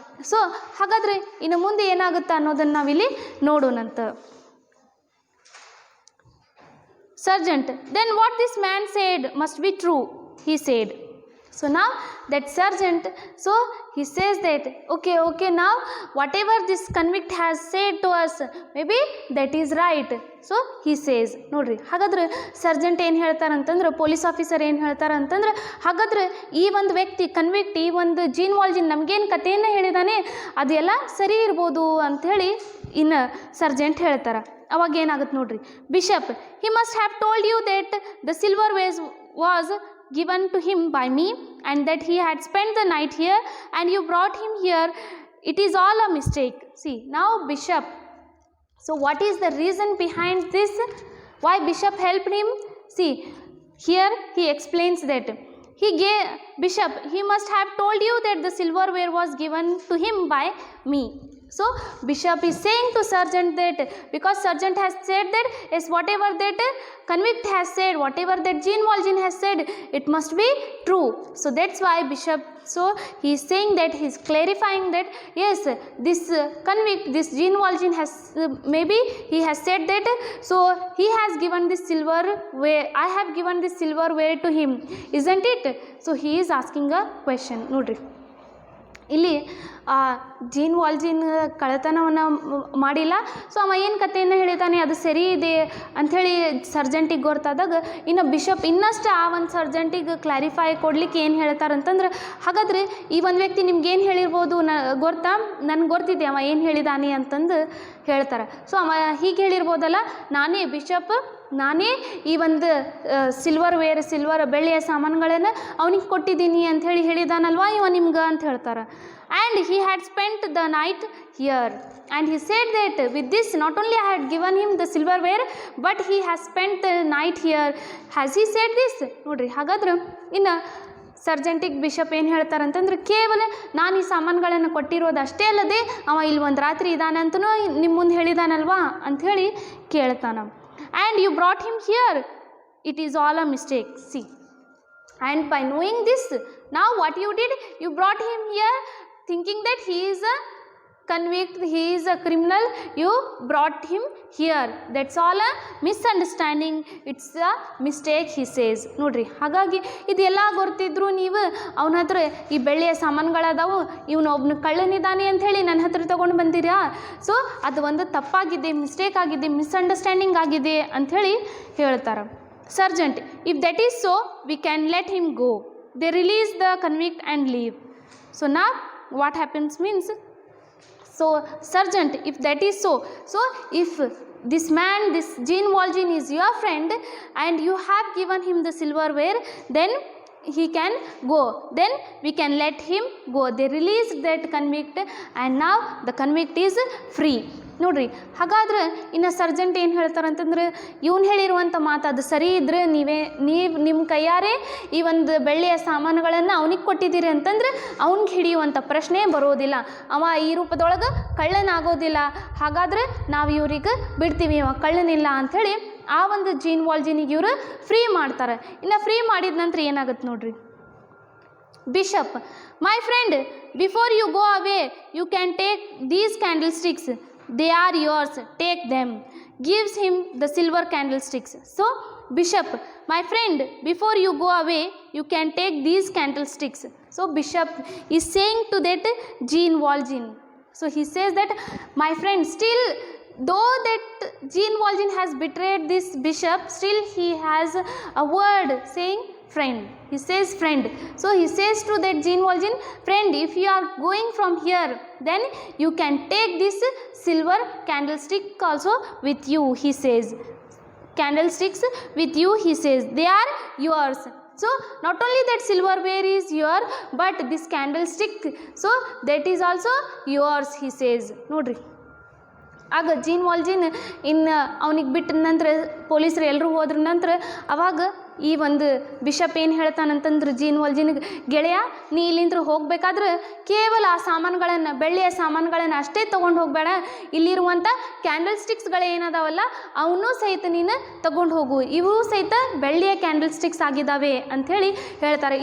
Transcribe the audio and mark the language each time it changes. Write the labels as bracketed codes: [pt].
[kn] So ಹಾಗಾದರೆ ಇನ್ನು ಮುಂದೆ ಏನಾಗುತ್ತೆ ಅನ್ನೋದನ್ನು ನಾವಿಲ್ಲಿ ನೋಡೋಣಂತ. [en] Sergeant, then what this man said must be true, he said. So now that sergeant, so he says that okay, now whatever this convict has said to us, maybe that is right. So he says, [kn] ನೋಡ್ರಿ ಹಾಗಾದ್ರೆ Sargent ಏನು ಹೇಳ್ತಾರಂತಂದ್ರೆ, police officer ಏನು ಹೇಳ್ತಾರಂತಂದ್ರೆ, ಹಾಗಾದ್ರೆ ಈ ಒಂದು ವ್ಯಕ್ತಿ convict, ಈ ಒಂದು ಜೀನ್ ವಾಲ್ಜಿನ್ ನಮಗೇನು ಕಥೆಯನ್ನು ಹೇಳಿದಾನೆ ಅದೆಲ್ಲ ಸರಿ ಇರ್ಬೋದು ಅಂಥೇಳಿ ಇನ್ನು ಸರ್ಜೆಂಟ್ ಹೇಳ್ತಾರೆ. ಅವಾಗ ಏನಾಗುತ್ತೆ ನೋಡ್ರಿ, [en] Bishop, he must have told you that the silver vase was given to him by me and that he had spent the night here and you brought him here. It is all a mistake. See, now bishop, so what is the reason behind this? Why bishop helped him? See, here he explains that bishop, he must have told you that the silverware was given to him by me. So bishop is saying to sergeant that because sergeant has said that yes, whatever that convict has said, whatever that Jean Valjean has said, it must be true. So that's why bishop, so he is saying that he is clarifying that yes, this convict, this Jean Valjean has maybe he has said that, so he has given this silverware, I have given this silverware to him, isn't it? So he is asking a question. [kn] Nodri, ಇಲ್ಲಿ gene ವಾಲ್ಜಿನ್ ಕಳ್ಳತನವನ್ನು ಮಾಡಿಲ್ಲ, so ಅವ ಏನು ಕಥೆಯನ್ನು ಹೇಳಿದ್ದಾನೆ ಅದು ಸರಿ ಇದೆ ಅಂಥೇಳಿ ಸರ್ಜೆಂಟಿಗೆ ಗೊತ್ತಾದಾಗ, ಇನ್ನು ಬಿಷಪ್ ಇನ್ನಷ್ಟು ಆ ಒಂದು ಸರ್ಜೆಂಟಿಗೆ ಕ್ಲಾರಿಫೈ ಕೊಡ್ಲಿಕ್ಕೆ ಏನು ಹೇಳ್ತಾರಂತಂದ್ರೆ, ಹಾಗಾದರೆ ಈ ಒಂದು ವ್ಯಕ್ತಿ ನಿಮ್ಗೇನು ಹೇಳಿರ್ಬೋದು ಗೊತ್ತಾ, ನನಗೆ ಗೊತ್ತಿದೆ ಅವ ಏನು ಹೇಳಿದಾನೆ ಅಂತಂದು ಹೇಳ್ತಾರೆ. ಸೊ ಅವ ಹೀಗೆ ಹೇಳಿರ್ಬೋದಲ್ಲ, ನಾನೇ ಈ ಒಂದು ಸಿಲ್ವರ್ ಬೆಳ್ಳಿಯ ಸಾಮಾನುಗಳನ್ನು ಅವನಿಗೆ ಕೊಟ್ಟಿದ್ದೀನಿ ಅಂಥೇಳಿ ಹೇಳಿದಾನಲ್ವಾ ಇವ ನಿಮ್ಗೆ ಅಂತ ಹೇಳ್ತಾರೆ. [en] And he had spent the night here and he said that with this not only I had given him the silverware but he has spent the night here. Has he said this? [kn] ನೋಡಿರಿ, ಹಾಗಾದ್ರೆ ಇನ್ನು ಸರ್ಜೆಂಟಿಗೆ bishop ಏನು ಹೇಳ್ತಾರಂತಂದ್ರೆ, ಕೇವಲ ನಾನು ಈ ಸಾಮಾನುಗಳನ್ನು ಕೊಟ್ಟಿರೋದು ಅಷ್ಟೇ ಅಲ್ಲದೆ ಅವ ಇಲ್ಲಿ ಒಂದು ರಾತ್ರಿ ಇದ್ದಾನೆ ಅಂತಲೂ ನಿಮ್ಮ ಮುಂದೆ ಹೇಳಿದಾನಲ್ವಾ ಅಂಥೇಳಿ ಕೇಳ್ತಾನ. [en] And you brought him here, it is all a mistake. See, and by knowing this, now what you did, you brought him here thinking that he is a convict, he is a criminal, you brought him here. That's all a misunderstanding, it's a mistake, he says. [kn] ನೋಡ್ರಿ, ಹಾಗಾಗಿ ಇದೆಲ್ಲ ಗೊತ್ತಿದ್ರು ನೀವು ಅವನ ಹತ್ರ ಈ ಬೆಳ್ಳಿಯ ಸಾಮಾನುಗಳದಾವು, ಇವನು ಒಬ್ಬನು ಕಳ್ಳನಿದ್ದಾನೆ ಅಂಥೇಳಿ ನನ್ನ ಹತ್ರ ತೊಗೊಂಡು ಬಂದಿರಾ, ಸೊ ಅದು ಒಂದು ತಪ್ಪಾಗಿದೆ, ಮಿಸ್ಟೇಕ್ ಆಗಿದೆ, ಮಿಸ್ಅಂಡರ್ಸ್ಟ್ಯಾಂಡಿಂಗ್ ಆಗಿದೆ ಅಂಥೇಳಿ ಹೇಳ್ತಾರೆ. [en] Sergeant, if that is so we can let him go. They release the convict and leave. So ನಾ what happens means, so sergeant, if that is so, so if this man, this Jean Valjean is your friend and you have given him the silverware, then he can go, then we can let him go. They released that convict and now the convict is free. [kn] ನೋಡ್ರಿ, ಹಾಗಾದ್ರೆ ಇನ್ನು Sargent ಏನು ಹೇಳ್ತಾರಂತಂದ್ರೆ, ಇವನು ಹೇಳಿರುವಂಥ ಮಾತು ಅದು ಸರಿ ಇದ್ದರೆ ನೀವು ನಿಮ್ಮ ಕೈಯಾರೆ ಈ ಒಂದು ಬೆಳ್ಳಿಯ ಸಾಮಾನುಗಳನ್ನು ಅವನಿಗೆ ಕೊಟ್ಟಿದ್ದೀರಿ ಅಂತಂದ್ರೆ ಅವ್ನಿಗೆ ಹಿಡಿಯುವಂಥ ಪ್ರಶ್ನೆ ಬರೋದಿಲ್ಲ, ಅವ ಈ ರೂಪದೊಳಗೆ ಕಳ್ಳನಾಗೋದಿಲ್ಲ, ಹಾಗಾದ್ರೆ ನಾವು ಇವ್ರಿಗೆ ಬಿಡ್ತೀವಿ, ಅವ ಕಳ್ಳನಿಲ್ಲ ಅಂಥೇಳಿ ಆ ಒಂದು ಜೀನ್ ವಾಲ್ಜಿನಿಗೆ ಇವರು ಫ್ರೀ ಮಾಡ್ತಾರೆ. ಇನ್ನು ಫ್ರೀ ಮಾಡಿದ ನಂತರ ಏನಾಗುತ್ತೆ ನೋಡ್ರಿ, [en] Bishop, my friend, before you go away you can take these candlesticks, they are yours, take them. Gives him the silver candlesticks. So bishop, my friend, before you go away you can take these candlesticks. So bishop is saying to that Jean Valjean, so he says that my friend, still though that Jean Valjean has betrayed this bishop, still he has a word saying friend. He says friend. So he says to that Jean Valjean, friend, if you are going from here, then you can take this silver candlestick also with you, he says. Candlesticks with you, he says, they are yours. So not only that silverware is your, but this candlestick, so that is also yours, he says. [kn] Nodri, ಆಗ gene ವಾಲ್ಜಿನ್ ಇನ್ನು ಅವನಿಗೆ ಬಿಟ್ಟ ನಂತರ ಪೊಲೀಸರು ಎಲ್ಲರೂ ಹೋದ್ರ ನಂತರ ಅವಾಗ ಈ ಒಂದು ಬಿಷಪ್ ಏನು ಹೇಳ್ತಾನಂತಂದ್ರೆ ಜೀನ್ ವಾಲ್ಜಿನ್ಗೆ, ಗೆಳೆಯ ನೀ ಇಲ್ಲಿಂದ ಹೋಗಬೇಕಾದ್ರೆ ಕೇವಲ ಆ ಸಾಮಾನುಗಳನ್ನು, ಬೆಳ್ಳಿಯ ಸಾಮಾನುಗಳನ್ನು ಅಷ್ಟೇ ತೊಗೊಂಡು ಹೋಗಬೇಡ, ಇಲ್ಲಿರುವಂಥ ಕ್ಯಾಂಡಲ್ ಸ್ಟಿಕ್ಸ್ಗಳು ಏನದಾವಲ್ಲ ಅವನ್ನೂ ಸಹಿತ ನೀನು ತಗೊಂಡು ಹೋಗು, ಇವು ಸಹಿತ ಬೆಳ್ಳಿಯ ಕ್ಯಾಂಡಲ್ ಸ್ಟಿಕ್ಸ್ ಆಗಿದ್ದಾವೆ ಅಂಥೇಳಿ ಹೇಳ್ತಾರೆ.